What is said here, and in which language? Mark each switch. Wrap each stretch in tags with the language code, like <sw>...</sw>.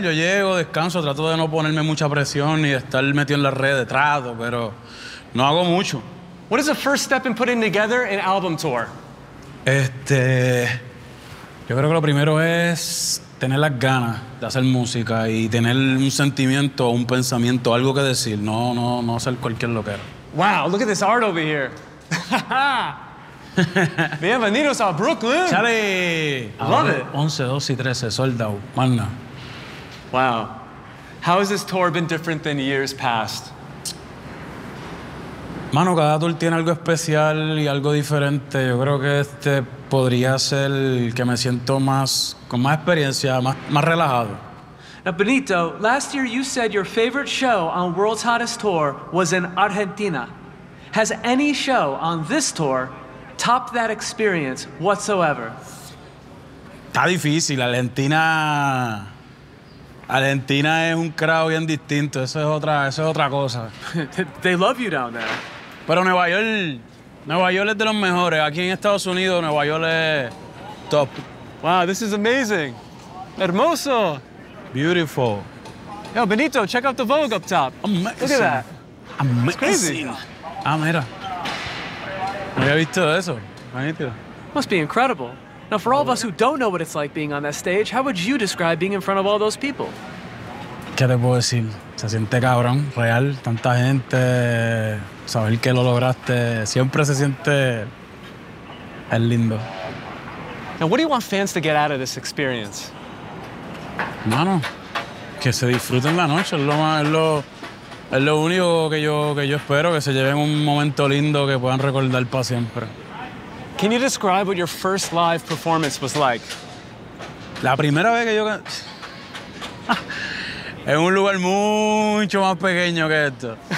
<es>Yo llego, descanso, trato de no ponerme mucha presión y estar metido en las redes, trato, pero no hago mucho.</es> <en>What is the first step in putting together an album tour?</en> <es>Yo creo que lo primero es tener las ganas de hacer música y tener un sentimiento, un pensamiento, algo que decir. No hacer cualquier loquero.</es> <en>Wow, look at this art over here.</en> <es>Bienvenidos a Brooklyn. Chale.</es> <en>Love it.</en> <es>11, 12 y 13,</es> <en>sold out.</en> <es>Magna.</es> <en>Wow. How has this tour been different than years past?</en> <es>Mano, cada tour tiene algo especial y algo diferente. Yo creo que podría ser que me siento más, con más experiencia, más relajado.</es> <en>Now, Benito, last year you said your favorite show on World's Hottest Tour was in Argentina. Has any show on this tour topped that experience whatsoever?</en> <es>Está difícil. Argentina es un crowd bien distinto. Eso es otra cosa.</es> <en>They love you down there.</en> <es>Pero Nueva York es de los mejores. Aquí en Estados Unidos, Nueva York es top.</es> <en>Wow, this is amazing. Hermoso. Beautiful. Yo, Benito, check out the Vogue up top. Amazing. Look at that. Amazing. It's crazy.</en> <es>Ah, mira. No había visto eso. Magnífico.</es> <en>Must be incredible. Now, for all of us who don't know what it's like being on that stage, how would you describe being in front of all those people?</en> <es>¿Qué te puedo decir? Se siente cabrón, real, tanta gente. Saber que lo lograste, siempre se siente, es lindo.</es> <en>Now, what do you want fans to get out of this experience?</en> <es>Mano, que se disfruten la noche. Es lo único que yo espero, que se lleven un momento lindo que puedan recordar para siempre.</es> <en>Can you describe what your first live performance was like?</en> <es>La primera vez que yo... Es un lugar mucho más pequeño que esto.</es>